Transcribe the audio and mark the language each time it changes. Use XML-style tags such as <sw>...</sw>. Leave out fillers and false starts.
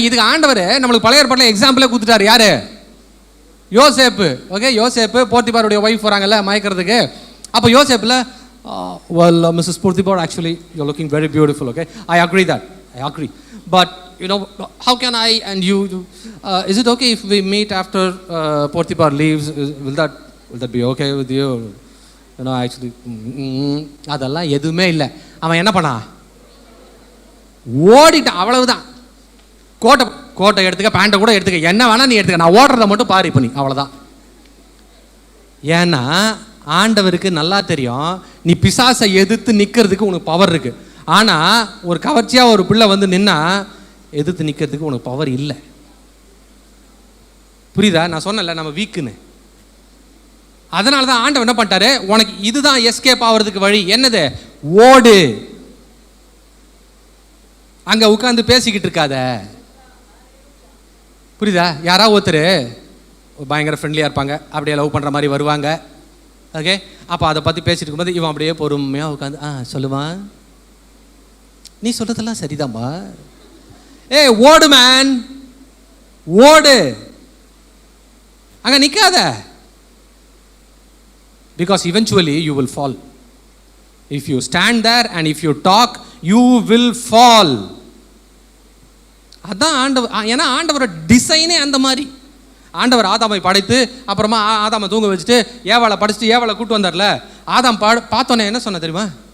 <ta>இதுக்கு ஆண்டவர் நம்மளுக்கு பழைய ஏற்பாட்டில் எக்ஸாம்பிளே கொடுத்துட்டாரு. யாரு? யோசேப்பு. ஓகே, யோசேப்பு போர்த்திபாருடைய ஒய்ஃப் வராங்கல்ல மயக்கிறதுக்கு. அப்போ யோசேப்பில்</ta> <en>well, Mrs. Porthibar, actually, you're looking very beautiful, okay? I agree that. I agree. But, you know, how can I and you, is it okay if we meet after Porthibar leaves? Will that be okay with you? You know, actually,</en> <ta>அதெல்லாம் எதுவுமே இல்லை. அவன் என்ன பண்ணான்? ஓடிட்டான், அவ்வளவுதான். கோட்டை எடுத்துக்க, பேண்ட்டை கூட எடுத்துக்க, என்ன வேணா நீ எடுத்துக்க, நான் ஓடுறத மட்டும் பாரு இப்போ நீ, அவ்வளோதான். ஏன்னா ஆண்டவருக்கு நல்லா தெரியும், நீ பிசாசை எதிர்த்து நிற்கிறதுக்கு உனக்கு பவர் இருக்கு. ஆனால் ஒரு கவர்ச்சியாக ஒரு பிள்ளை வந்து நின்னா எதிர்த்து நிற்கிறதுக்கு உனக்கு பவர் இல்லை. புரியுதா? நான் சொன்னேன்ல நம்ம வீக்குன்னு. அதனால தான் ஆண்டவர் என்ன பண்ணிட்டாரு, உனக்கு இதுதான் எஸ்கேப் ஆகிறதுக்கு வழி. என்னது? ஓடு. அங்கே உட்காந்து பேசிக்கிட்டு இருக்காத. புரியுதா? யாராவது ஒருத்தர் பயங்கர ஃப்ரெண்ட்லியாக இருப்பாங்க, அப்படியே லவ் பண்ணுற மாதிரி வருவாங்க. ஓகே, அப்போ அதை பற்றி பேசிட்டு இருக்கும்போது இவன் அப்படியே பொறுமையாக உட்காந்து சொல்லுவான், நீ சொல்கிறதெல்லாம் சரிதாம்மா, ஓடு மேன், ஓடு, அங்கே நிற்காத.</ta> <en>Because eventually you will fall. If you stand there and if you talk, you will fall.</en> <ta>அதான் ஆண்டவர். ஏன்னா ஆண்டவரோட டிசைனே அந்த மாதிரி. ஆண்டவர் ஆதாமை படைத்து அப்புறமா ஆதாமை தூங்க வச்சுட்டு ஏவாளை படிச்சுட்டு ஏவாளை கூட்டு வந்தார்ல. ஆதாம் பார்த்தோன்னே என்ன சொன்ன தெரியுமா?</ta>